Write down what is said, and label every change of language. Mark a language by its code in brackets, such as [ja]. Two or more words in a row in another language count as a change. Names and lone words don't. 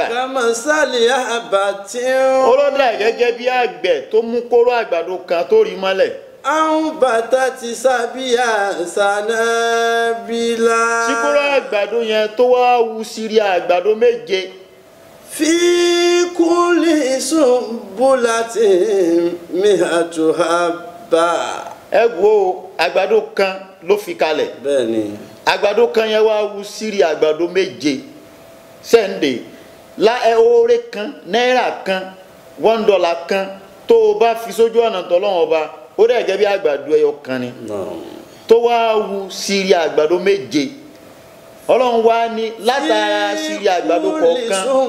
[ar] كمثل حبة [yo] olódà gẹ́gẹ́ bí àgbẹ̀ tó mú kóró àgbàdo kan tó rí mọ́lẹ̀. [ar] أنبتت سبع سنابل. [yo] tí kóró àgbàdo yẹn tó wá wu sírí àgbàdo méje. [ar] في كل سنبلة مائة حبة. [yo] ẹ wo àgbàdo kan ló fi kalẹ̀. Bẹ́ẹ̀ni. àgbàdo kan yẹn wá wu sírí àgbàdo méje sẹ́ńdẹ̀ oore kan náírà kan $1 kan tó o bá fi sójú ọ̀nà tọ́lọ́wọ́n ọba ó dẹ̀ gẹ́gẹ́ bí àgbàdo ẹyọ kan ni tó wá wu sírí àgbàdo méje ọlọ́run wá ní látara sírí àgbàdo kọ̀ọ̀kan